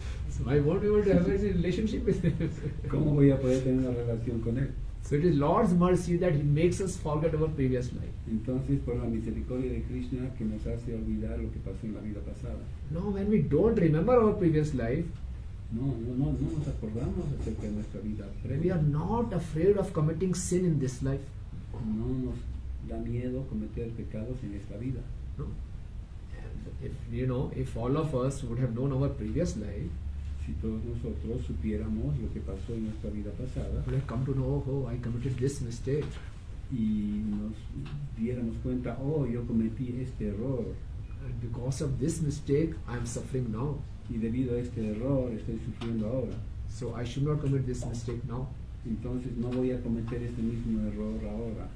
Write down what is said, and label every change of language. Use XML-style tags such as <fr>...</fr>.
<en>So I won't be able to have a relationship with him.</en> <es>¿Cómo voy a poder tener una relación con él?</es> <en>So it is Lord's mercy that He makes us forget our previous life.</en> <es>Entonces, por la misericordia de Krishna que nos hace olvidar lo que pasó en la vida pasada.</es> <en>Now when we don't remember our previous life,</en> <es>No nos acordamos acerca de nuestra vida</es> <en>we</en> <es>previa.</es> <en>are not afraid of committing sin in this life.</en> <es>No nos da miedo cometer pecados en esta vida. No?</es> <en>And if all of us would have known our previous life,</en> <es>Si todos nosotros supiéramos lo que pasó en nuestra vida pasada</es> <en>we would have come to know, oh, I committed this mistake.</en> <es>y nos diéramos cuenta, oh, yo cometí este error</es> <en>And because of this mistake, I am suffering now.</en> <es>y debido a este error estoy sufriendo ahora.</es> <en>So I should not commit this mistake now.</en> <es>Entonces no voy a cometer este mismo error ahora.</es>